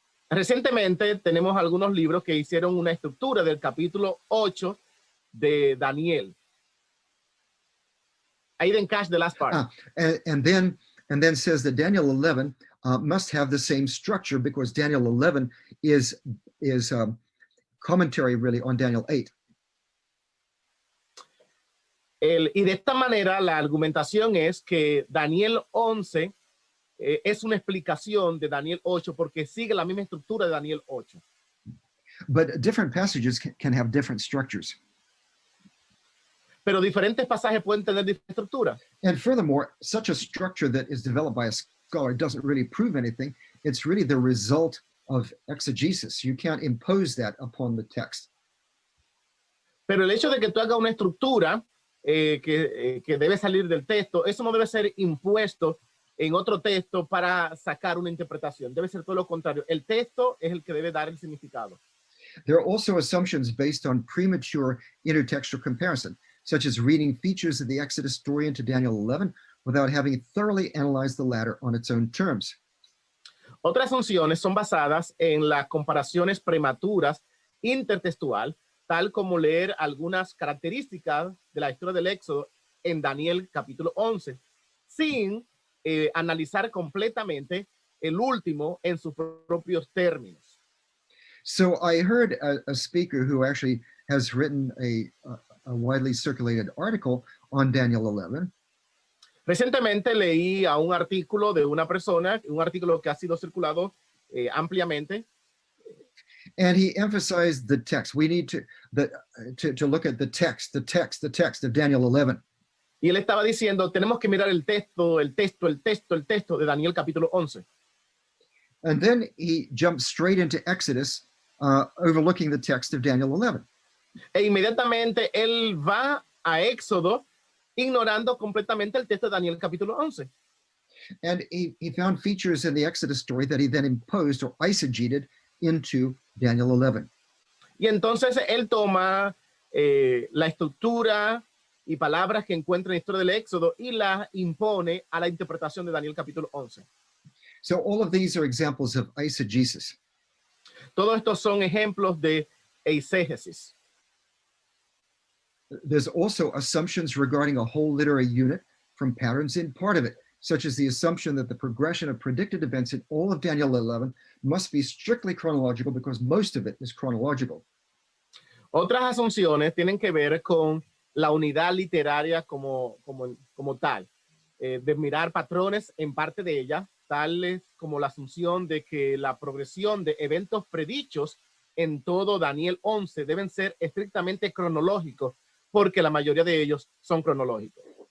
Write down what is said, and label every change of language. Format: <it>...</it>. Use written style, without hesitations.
<es>Recientemente tenemos algunos libros que hicieron una estructura del capítulo 8 de Daniel.</es> <en>I didn't catch the last part. And then says that Daniel 11 must have the same structure because Daniel 11 is commentary really on Daniel 8.</en> <es>Y de esta manera la argumentación es que Daniel 11 es una explicación de Daniel 8 porque sigue la misma estructura de Daniel 8.</es> <en>But different passages can have different structures.</en> <es>Pero diferentes pasajes pueden tener diferentes estructuras.</es> <en>And furthermore, such a structure that is developed by a scholar doesn't really prove anything. It's really the result of exegesis. You can't impose that upon the text.</en> <es>Pero el hecho de que tú hagas una estructura que debe salir del texto, eso no debe ser impuesto en otro texto para sacar una interpretación. Debe ser todo lo contrario. El texto es el que debe dar el significado.</es> <en>There are also assumptions based on premature intertextual comparison, such as reading features of the Exodus story into Daniel 11 without having thoroughly analyzed the latter on its own terms.</en> <es>Otras asunciones son basadas en las comparaciones prematuras intertextual, tal como leer algunas características de la historia del Éxodo en Daniel capítulo 11, sin analizar completamente el último en sus propios términos.</es> <en>So I heard a speaker who actually has written a widely circulated article on Daniel 11.</en> <es>Recientemente leí a un artículo de una persona, un artículo que ha sido circulado ampliamente.</es> <en>And he emphasized the text. We need to look at the text of Daniel 11.</en> <es>Y él estaba diciendo, tenemos que mirar el texto de Daniel capítulo 11.</es> <en>And then he jumped straight into Exodus, overlooking the text of Daniel 11.</en> <es>E inmediatamente él va a Éxodo, ignorando completamente el texto de Daniel capítulo 11.</es> <en>And he found features in the Exodus story that he then imposed or eisegeted into Daniel 11.</en> <es>Y entonces él toma la estructura y palabras que encuentra en la historia del Éxodo y las impone a la interpretación de Daniel capítulo 11.</es> <en>So all of these are examples of eisegesis.</en> <es>Todos estos son ejemplos de eisegesis.</es> <en>There's also assumptions regarding a whole literary unit from patterns in part of it, such as the assumption that the progression of predicted events in all of Daniel 11 must be strictly chronological because most of it is chronological.</en> <es>Otras asunciones tienen que ver con la unidad literaria como tal, de mirar patrones en parte de ella, tales como la asunción de que la progresión de eventos predichos en todo Daniel 11 deben ser estrictamente cronológicos, porque la mayoría de ellos son cronológicos.</es>